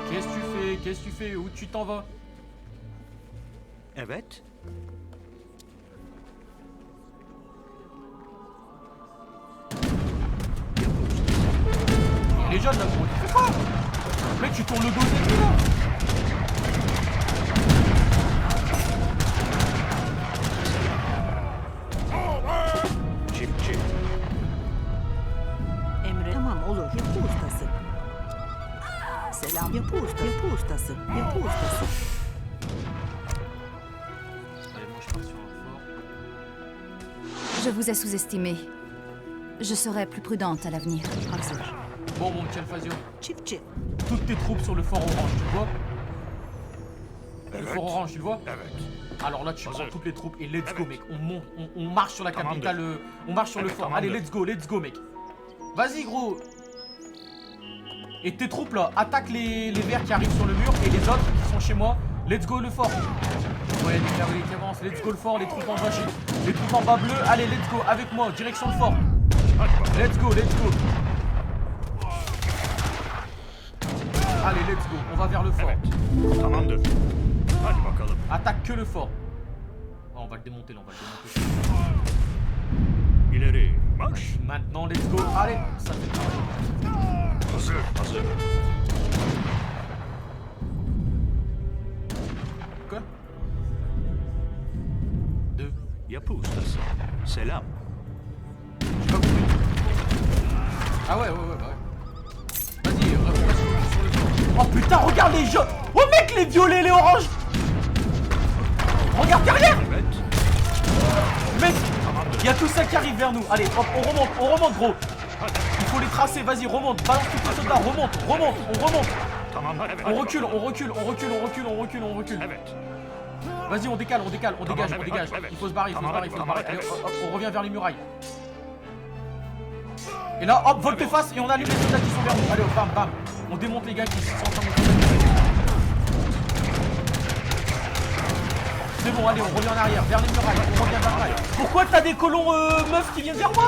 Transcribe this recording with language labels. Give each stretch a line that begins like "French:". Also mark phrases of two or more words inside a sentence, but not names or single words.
French: Qu'est-ce que tu fais? Qu'est-ce que tu fais? Où tu t'en vas?
Turkish: Evet.
French: Il y a les jeunes là, gros, tu fais quoi? Mec, tu tournes le dos des là.
Turkish: Çiftçi. Emre. Tamam olur. Yapı ustası. Selam. Yapı ustası. Yapı ustası. Yapı ustası.
French: Allez, moi je pars sur un fort. Je vous ai sous-estimé. Je serai plus prudente à l'avenir.
Turkish: Hazır.
French: Bon, mon petit Alphazio,
Turkish: Çiftçi.
French: toutes tes troupes sur le fort orange, tu le vois? Le
Turkish: Evet.
French: fort orange, tu le vois?
Turkish: Evet.
French: Alors là, tu prends
Turkish: Hazır.
French: toutes les troupes et
English: let's go,
Turkish: Evet.
French: mec. On monte, on marche sur la
Turkish: Tamamdır.
French: capitale, on marche sur le
Turkish: Evet,
French: fort.
Turkish: tamamdır.
French: Allez,
English: let's go,
French: mec. Vas-y, gros. Et tes troupes là, attaquent les verts qui arrivent sur le mur. Et les autres qui sont chez moi,
English: let's go
French: le fort. Ouais, les cavaliers qui avancent,
English: let's go
French: le fort, les troupes en bas, les troupes en bas bleu. Allez,
English: let's go,
French: avec moi, direction le fort.
English: Let's go, let's go.
French: Allez,
English: let's go,
French: on va vers le fort.
Turkish: Evet. Tamamdır. Hadi bakalım.
French: Attaque que le fort. Oh, on va le démonter là, on va le démonter.
Turkish: İleri. Marş.
French: Maintenant,
English: let's go.
French: Allez, ça fait pareil.
Turkish: Hazır. Hazır.
French: Quoi 2.
Turkish: Yapı ustası. Selam.
French: J'ai pas compris. Ah ouais, bah ouais. Vas-y, reste sur le fort. Oh putain, regarde les jaunes. Oh mec, les violets, les oranges. Regarde derrière.
Turkish: Evet.
French: Mec, il y a tout ça qui arrive vers nous. Allez, hop, on remonte gros. Il faut les tracer, vas-y, remonte. Balance tous tes soldats, remonte, on remonte.
Turkish: Tamam. Evet.
French: On recule, on recule.
Turkish: Evet.
French: Vas-y, on dégage, on dégage.
Turkish: evet.
French: Il faut se barrer,
Turkish: Tamam,
French: Allez,
Turkish: evet.
French: hop, hop, on revient vers les murailles. Et là, hop, volte-face et on allume les soldats qui sont vers nous. Allez, hop, bam, bam. On démonte les gars qui sont en train de... C'est bon, allez, on revient en arrière, vers les murailles, Pourquoi t'as des colons meufs qui viennent vers moi?